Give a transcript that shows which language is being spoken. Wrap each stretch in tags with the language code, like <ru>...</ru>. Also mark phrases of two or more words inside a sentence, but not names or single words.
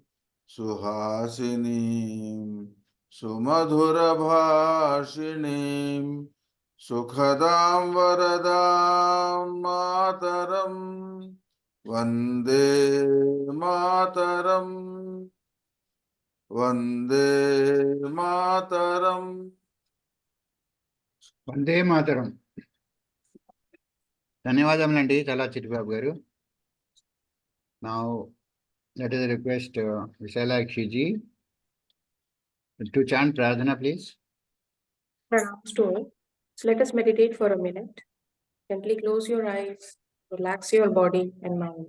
<sa>सुहासिनीं सुमधुर भाषिणीं सुखदां वरदां मातरम् वन्दे मातरम् वन्दे मातरम्.</sa> <te>వందే మాతరం. ధన్యవాదములండి చాలా చిట్టిబాబు గారు.</te> <en>Now let us request Vishalakshi ji to chant Pradhana, please. Pranams to all. So let us meditate for a minute. Gently close your eyes, relax your body and mind.</en>